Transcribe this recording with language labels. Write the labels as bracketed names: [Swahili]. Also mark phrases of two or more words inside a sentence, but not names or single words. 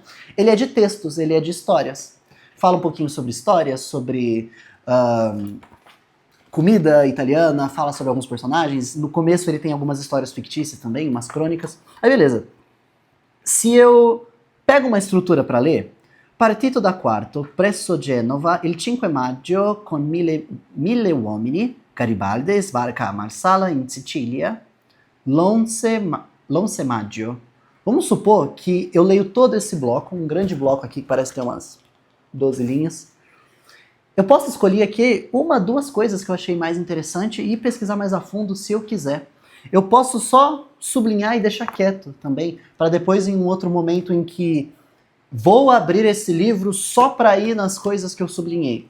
[Portuguese] Ele é de textos, ele é de histórias. Fala um pouquinho sobre histórias, sobre comida italiana, fala sobre alguns personagens. No começo ele tem algumas histórias fictícias também, umas crônicas. Aí beleza. Se eu pego uma estrutura para ler, [Italian] partito da quarto, presso Genova, il 5 maggio, con mille uomini, Garibaldi sbarca a Marsala, in Sicilia, l'11 maggio. [Portuguese] Vamos supor que eu leio todo esse bloco, um grande bloco aqui que parece ter umas 12 linhas. Eu posso escolher aqui uma, duas coisas que eu achei mais interessante e pesquisar mais a fundo se eu quiser. Eu posso só sublinhar e deixar quieto também, para depois em um outro momento em que vou abrir esse livro só para ir nas coisas que eu sublinhei.